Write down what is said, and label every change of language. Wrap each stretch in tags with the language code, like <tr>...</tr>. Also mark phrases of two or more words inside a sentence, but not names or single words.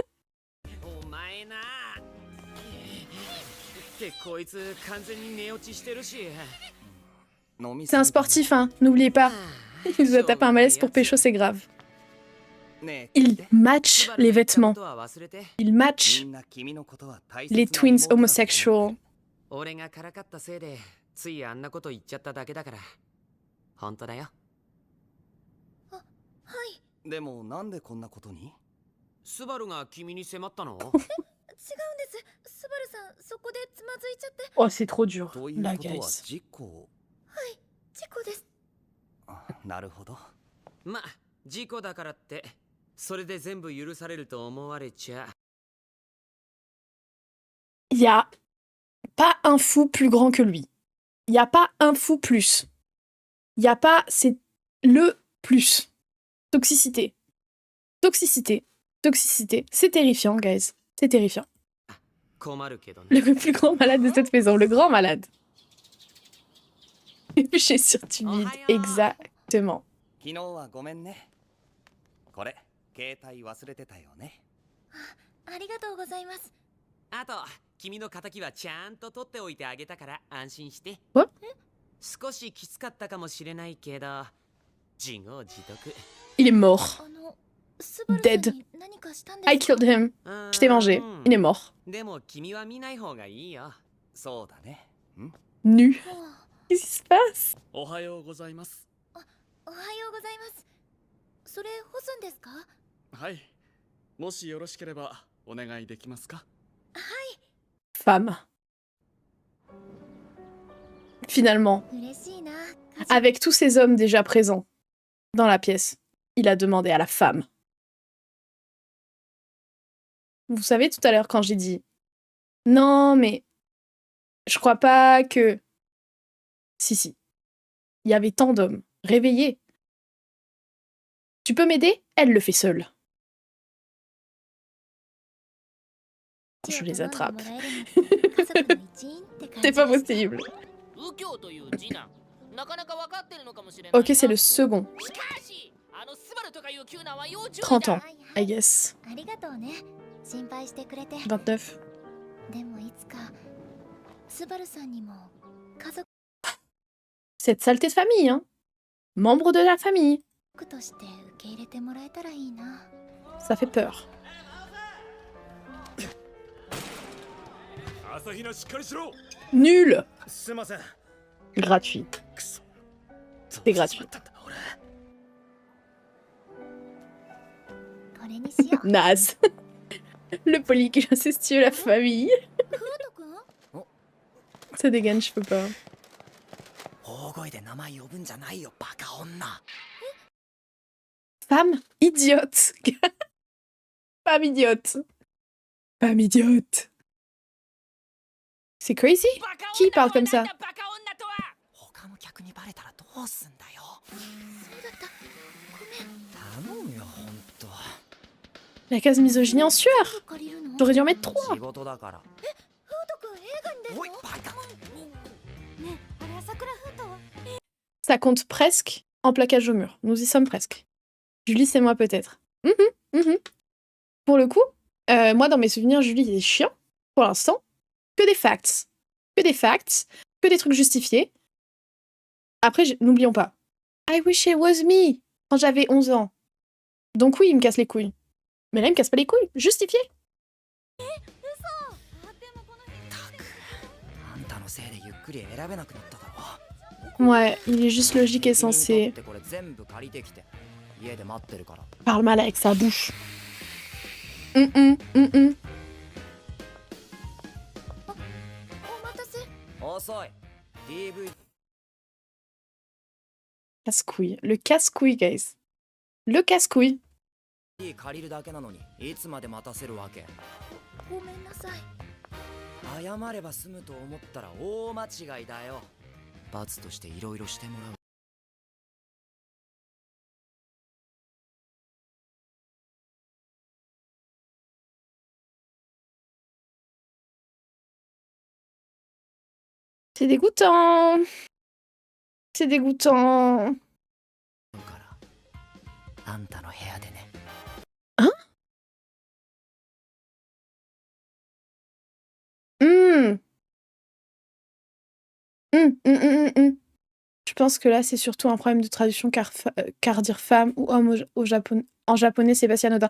<fr>C'est un sportif, hein. N'oubliez pas. Il nous a tapé un malaise pour pécho, c'est grave. Il match les vêtements. Il match les</fr> <en>twins homosexuals.</en> <ja>ついあんなこと言っちゃっただけだから本当だよ。はいでもなんでこんなことに？スバルが君に迫ったの？違うんです。スバルさんそこでつまずいちゃって。</ja> <fr>Oh, c'est trop dur,</fr> <ja>という</ja> <fr>là,</fr> <ja>ことは</ja> <fr>guys.</fr> <ja>事故。事故です。あ、なるほど。まあ事故だからってそれで全部許されると思われちゃ。</ja> <fr>Il y a pas un fou plus grand que lui. Il y a pas un fou plus. Il y a pas... C'est le plus. Toxicité. Toxicité. Toxicité. C'est terrifiant, guys. C'est terrifiant.</fr> <ja>困るけどね。</ja> <fr>Le plus grand malade de cette maison. Le grand malade. J'ai sur timide. Exactement.</fr> <ja>昨日はごめんね。これ、携帯忘れてたよね。ありがとうございます。あと君の仇はちゃんと取っておいてあげたから安心して。</ja> <fr>What?</fr> <ja>少しきつかったかもしれないけど自業自得。</ja> <fr>Il est mort.</fr> <ja>スバルさん</ja> <fr>Dead.</fr> <ja>に何かしたん</ja> <en>I</en> <ja>ですか？</ja> <en>killed him.</en> <fr>Je t'ai mangé. Il est mort.</fr> <ja>でも君は見ない方がいいよ。そうだね。ん</ja> <fr>Nu.</fr> <ja>もう</ja> <fr>Qu'est-ce qui se passe?</fr> <ja>おはようございます。おはようございます。それ干すんですか？はい。もしよろしければお願いできますか？</ja> <fr>Femme. Finalement,</fr> <ja>嬉しいな。</ja> <fr>avec tous ces hommes déjà présents dans la pièce, il a demandé à la femme. Vous savez, tout à l'heure, quand j'ai dit « Non, mais je crois pas que... » Si. Il y avait tant d'hommes. Réveillés. Tu peux m'aider? Elle le fait seule. Je les attrape. C'est pas possible.</fr> <ja>右京という次男なかなか分かってるのかもしれない。</ja> <fr>Ok, c'est le second.</fr> <ja>しかしあのスバルとかいう急なは要注意だ。</ja> <fr>30 ans,</fr> <en>I guess.</en> <ja>ありがとうね。心配してくれて。</ja> <fr>29.</fr> <ja>でもいつかスバルさんにも家族</ja> <fr>Cette saleté de famille, hein. Membre de la famille.</fr> <ja>として受け入れてもらえたらいいな。</ja> <fr>Ça fait peur.</fr> <ja>朝比奈しっかりしろ。</ja> <fr>Nul.</fr> <ja>すいません。</ja> <fr>Gratuit.</fr> <ja>くそ。</ja> <fr>C'est gratuit.</fr> <ja>これにしよう。</ja> <fr>Naze. Le polycule incestueux, la famille.</fr> <ja>フート君？</ja> <fr>Ça dégaine, je peux pas.</fr> <ja>大声で名前呼ぶんじゃないよバカ女。</ja> <fr>Femme idiote. Femme idiote. Femme idiote. C'est crazy.</fr> <ja>バカ女</ja> <fr>Qui parle comme</fr> <ja>とは</ja> <fr>ça?</fr> <ja>なんだバカ女とは。他の客にバレたらどうすんだよ。そうだった。ごめん。頼むよほんと。</ja> <fr>La case misogynie en sueur.</fr> <ja>借りるの？</ja> <fr>J'aurais dû en mettre 3.</fr> <ja>仕事だから。フート君映画に出るの？おいバカ。ねえ、あれ朝倉フート？</ja> <fr>Ça compte presque en plaquage au mur. Nous y sommes presque. Julie, c'est moi peut-être. Pour le coup, moi dans mes souvenirs, Julie est chiant. Pour l'instant, que des facts. Que des facts. Que des trucs justifiés. Après, n'oublions pas.</fr> <en>I wish it was me.</en> <fr>Quand j'avais 11 ans. Donc oui, il me casse les couilles. Mais là, il me casse pas les couilles. Justifié.</fr> <ja>あんたのせいでゆっくり選べなくなっただろ。</ja> <fr>Ouais, il est juste logique et sensé.</fr> <ja>これ全部借りてきて家で待ってるから。</ja> <fr>Parle mal avec sa bouche.</fr> <ja>お待たせ。遅い。DV</ja> <fr>Casse-couille. Le casse-couille, guys. Le casse-couille.</fr> <ja>借りるだけなのにいつまで待たせるわけ。ごめんなさい。謝れば済むと思ったら大間違いだよ。罰としていろいろしてもらう。</ja> <fr>C'est dégoûtant. C'est dégoûtant.</fr> <ja>あんたの部屋でね。</ja> <fr>Je pense que là, c'est surtout un problème de traduction car dire femme ou homme en japonais, c'est pas si anodin.</fr>